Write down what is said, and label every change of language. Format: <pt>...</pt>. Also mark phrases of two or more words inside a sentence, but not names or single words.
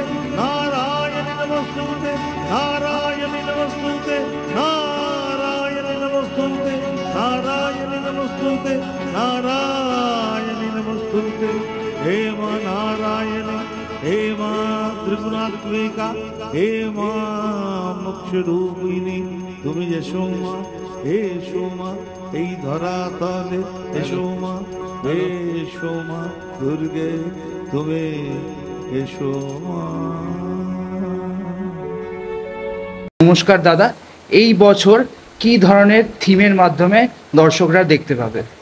<sa>नारायणे नमस्तुते नारायणे नमस्तुते नारायणे नमस्तुते नारायणे नमस्तुते नारायणे नमस्तुते हे मां नारायण हे मां त्रिगुणात्मिका हे मां मोक्ष रूपिणी तुम यशो मां हे शोमा</sa> <bn>এই ধরা তলে এসো মা দুর্গে তুমি এসো মা। নমস্কার দাদা, এই বছর কি ধরনের থিমের মাধ্যমে দর্শকরা দেখতে পাবে?</bn>